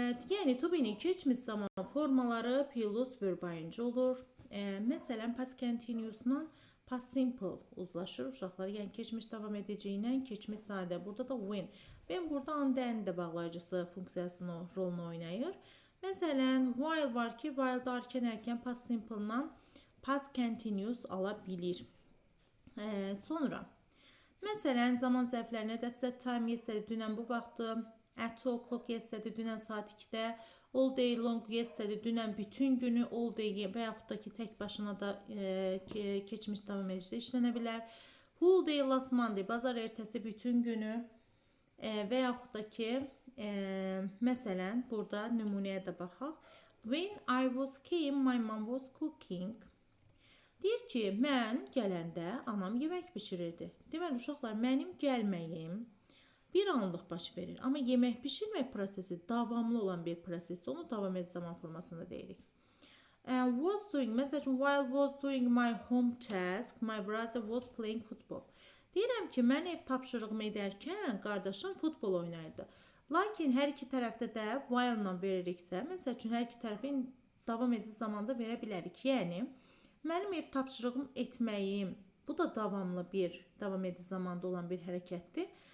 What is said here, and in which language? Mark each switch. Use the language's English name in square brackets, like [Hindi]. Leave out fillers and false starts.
[Azerbaijani] Yəni, to be-nin keçmiş zaman formaları plus verb ing olur. Məsələn, past continuous-la past simple uzlaşır uşaqlar. Yəni, keçmiş davam edici ilə keçmiş sadə. Burada da when. Ben burada and də bağlayıcısı funksiyasını, rolunu oynayır. Məsələn, while var ki, while-da arkan ərkən past simple-la past continuous ala bilir. Sonra, məsələn, zaman zərflərinə də set time yesterday, dünən bu vaxtı, at 2 o'clock yesterday, dünən saat 2-də, all day long yesterday, dünən bütün günü, all day və yaxud da ki, tək başına da keçmiş davam edicidə işlənə bilər. Whole day last Monday, bazar ertəsi bütün günü və yaxud da ki, məsələn, burada nümunəyə də baxaq. [English] When I was came, my mom was cooking. [Azerbaijani] Deyir ki, mən gələndə anam yemək bişirirdi. Deməli, uşaqlar, mənim gəlməyim bir anlıq baş verir. Amma yemək bişirmək prosesi davamlı olan bir prosesdir. Onu davam edici zaman formasında deyirik. [English] Was doing, [Azerbaijani] məsəl üçün, [English] while was doing my home task, my brother was playing football. [Azerbaijani] Deyirəm ki, mən ev tapşırığımı edərkən qardaşım futbol oynayırdı. Lakin hər iki tərəfdə də while-la veririksə, məsəl üçün, hər iki tərəfin davam edici zamanda verə bilərik. Yəni, mənim ev tapşırığım etməyim, bu da davamlı bir, davam edici zamanda olan bir hərəkətdir.